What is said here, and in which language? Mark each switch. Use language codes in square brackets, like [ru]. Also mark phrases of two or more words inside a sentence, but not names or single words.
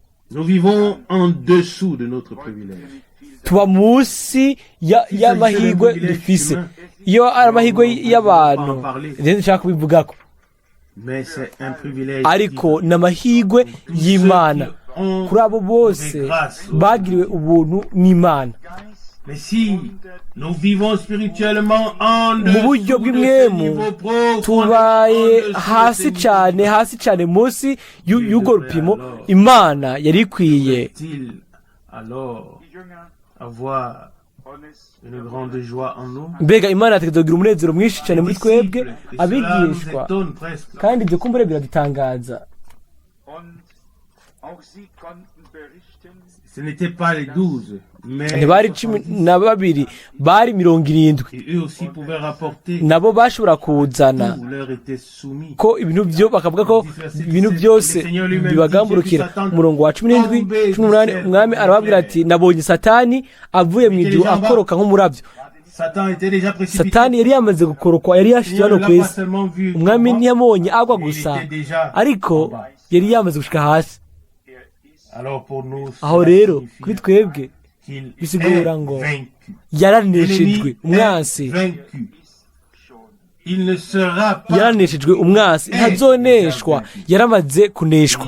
[rn] Tuba munsi y'amahirwe dufise. Iyo ari amahirwe y'abantu rero nshaka kubivugako, ariko ni amahirwe y'Imana kuri abo bose bagiriwe ubuntu n'Imana. [fr] Mais si nous vivons spirituellement en [rn] mu [fr] dessous [rn] buryo [fr] de ce [rn] bw'imwemu [fr] niveau profond, [rn] tubaye [fr] en [rn] hasi [fr] dessous de ce [rn] cyane hasi cyane munsi y'urwo rupimo imana yari ikwiye [fr] il alors avoir une grande joie en nous. [rn] mbega imana yategereza kugira umunezero mwinshi cyane muri twebwe [fr] Et cela nous [rn] abigishwa [fr] étonne presque. [rn] kandi ibyo kumbure biradutangaza [fr] Ce n'était pas les 12, mais [rn] ntibari 12 bari 70 [fr] et eux aussi pouvaient rapporter [rn] nabo bashobora kuzana [fr] tout leur était soumis. [rn] ko ibintu byo bakavuga ko ibintu byose bibagamburukira umurongo wa 17 18 umwami arababwira ati nabonye satani avuye mu ijuru akoroka nk'umurabyo. [fr] Satan était déjà précipité. [rn] Satani yari yamaze gukorokwa, yari yashyize hano ku isi. Umwami ntiyamubonye agwa gusa, ariko yari yamaze gushika hasi. Aho rero kuri twebwe bisigura ngo yaraneshejwe umwansi, yaraneshejwe umwansi, ntazoneshwa, yaramaze kuneshwa.